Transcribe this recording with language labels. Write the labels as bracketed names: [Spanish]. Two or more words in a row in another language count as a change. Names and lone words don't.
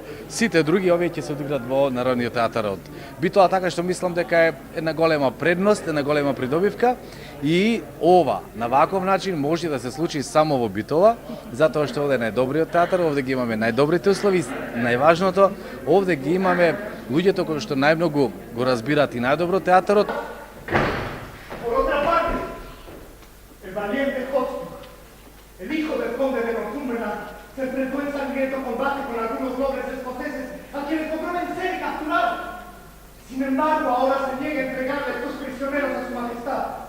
[Macedonian] Сите други овие ќе се одиграт во Народниот театар од Битола, така што мислам дека е една голема предност, една голема придобивка и ова на ваков начин може да се случи само во Битола, затоа што овде е најдобриот театар, овде ги имаме најдобрите услови, најважното, овде ги имаме луѓето кои што најмногу го разбираат и најдобро театарот. [Spanish] El hijo del conde de Northumberland se enfrentó en sangriento combate con algunos nobles escoceses a quienes logró vencer y capturar. Sin embargo, ahora se niega a entregarle estos prisioneros a su majestad.